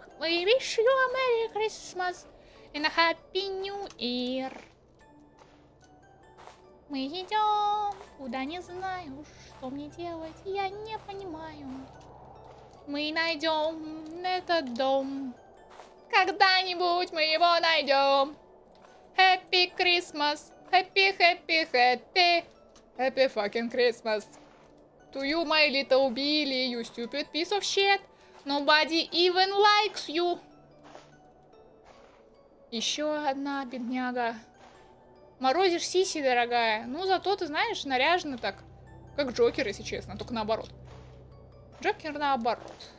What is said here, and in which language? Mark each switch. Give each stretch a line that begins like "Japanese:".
English: We wish you a Merry Christmas and a Happy New Year.
Russian: Мы идем, куда не знаю, что мне делать, я не понимаю. Мы найдем этот дом. Когда-нибудь мы его найдем.
English: Happy Christmas. Happy, happy, happy. Happy fucking Christmas. To you, my little Billy, you stupid piece of shit. Nobody even likes you.
Russian: Еще одна бедняга. Морозишь сиси, дорогая. Ну, зато ты знаешь, наряжена так. Как Джокер, если честно, только наоборот. Джокер наоборот.